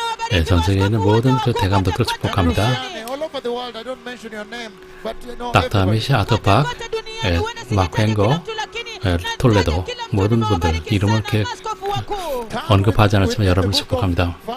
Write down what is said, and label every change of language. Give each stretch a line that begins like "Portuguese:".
Korean: 네, 전 세계에 있는 모든 그 대감독들 축복합니다.
English: All over the world, I don't mention your name, but you know
Korean: 닥터 아미시, 아터 박, 마크행고, 톨레도 모든 분들 이름을 이렇게 언급하지 않았지만 여러분을 축복합니다.